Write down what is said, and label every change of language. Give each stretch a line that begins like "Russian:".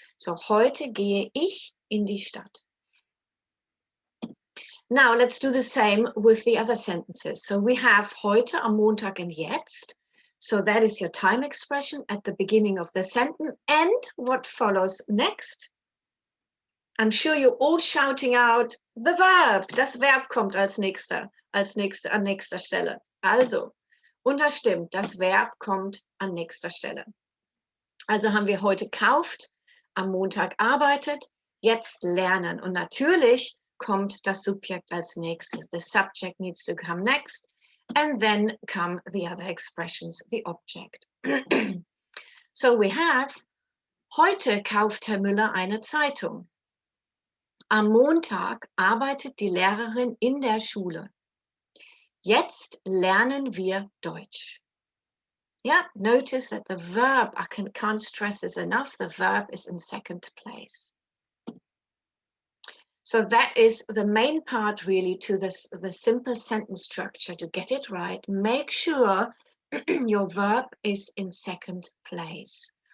German: So heute gehe ich in die Stadt.
English: Now let's do the same with the other sentences. So we have heute, am Montag, and jetzt. So that is your time expression at the beginning of the sentence. And what follows next? I'm sure you're all shouting out the verb.
German: Das Verb kommt an nächster Stelle. Also, und das stimmt, das Verb kommt an nächster Stelle. Also haben wir heute kauft, am Montag arbeitet, jetzt lernen. Und natürlich kommt das Subjekt als nächstes.
English: The subject needs to come next. And then come the other expressions, the object. So we have,
German: heute kauft Herr Müller eine Zeitung. Am Montag arbeitet die Lehrerin in der Schule. Jetzt lernen wir Deutsch.
English: Yeah, notice that the verb, I can't stress this enough, the verb is in second place. So that is the main part really to the simple sentence structure. To get it right, make sure your verb is in second place.